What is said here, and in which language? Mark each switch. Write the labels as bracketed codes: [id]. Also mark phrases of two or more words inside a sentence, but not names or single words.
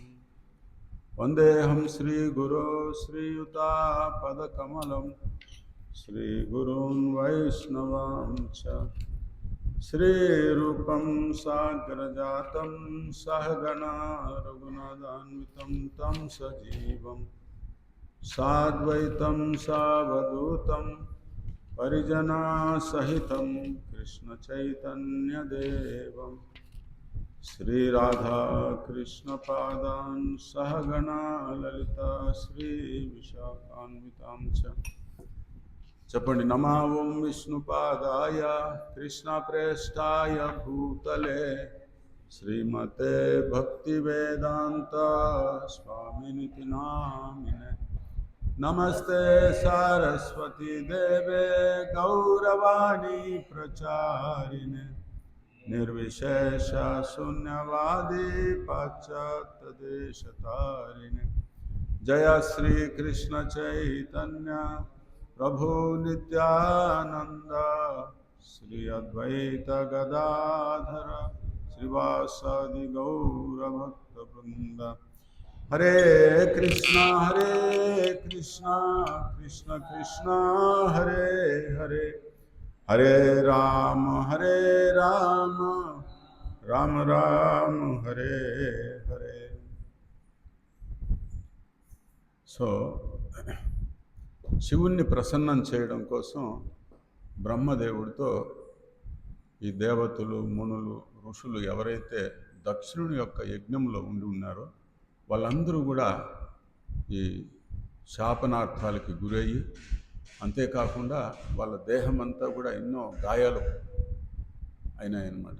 [sa] वन्देऽहं श्रीगुरो श्रीयुतापदकमलं श्रीगुरून् वैष्णवांश्च श्रीरूपं साग्रजातं सहगणा रघुनाथान्वितं तं सजीवं साद्वैतं सावधूतं परिजनासहितं कृष्णचैतन्यदेवं श्रीराधा कृष्णपादान् सहगणा ललिता श्रीविशाखान्वितां च చెప్పండి। నమో ఓం విష్ణుపాదాయ కృష్ణప్రేష్ఠాయ భూతలే శ్రీమతే భక్తివేదాంత స్వామినితి నామినే నమస్తే సారస్వతీ దేవే గౌరవాణి ప్రచారిణే నిర్విశేష శూన్యవాది పాశ్చాత్య దేశతారిణే జయ శ్రీ కృష్ణ చైతన్య प्रभु नित्यानंद श्री अद्वैत गदाधर श्रीवासादि गौर भक्त वृंद। हरे कृष्णा कृष्ण कृष्ण हरे हरे हरे राम राम राम हरे हरे। [te] సో శివుణ్ణి ప్రసన్నం చేయడం కోసం బ్రహ్మదేవుడితో ఈ దేవతలు మునులు ఋషులు ఎవరైతే దక్షిణుని యొక్క యజ్ఞంలో ఉండి ఉన్నారో వాళ్ళందరూ కూడా ఈ శాపనార్థాలకి గురయ్యి, అంతేకాకుండా వాళ్ళ దేహం అంతా కూడా ఎన్నో గాయాలు అయినాయన్నమాట.